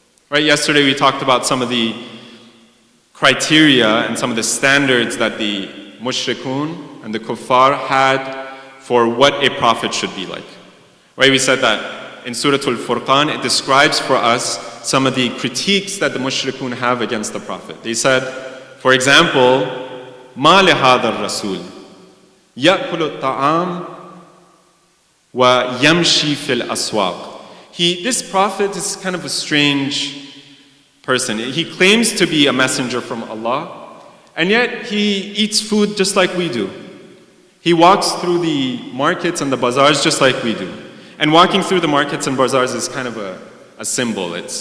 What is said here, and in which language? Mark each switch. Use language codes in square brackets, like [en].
[en] Right, yesterday we talked about some of the criteria and some of the standards that the mushrikun and the kuffar had for what a prophet should be like. Right, we said that in Surah Al-Furqan, it describes for us some of the critiques that the mushrikun have against the Prophet. They said, for example, [ar] مَا لِهَذَا الرَّسُولِ يَأْكُلُ الطَّعَامِ وَيَمْشِي فِي الْأَسْوَاقِ. [en] This Prophet is kind of a strange person. He claims to be a messenger from Allah, and yet he eats food just like we do. He walks through the markets and the bazaars just like we do. And walking through the markets and bazaars is kind of a symbol.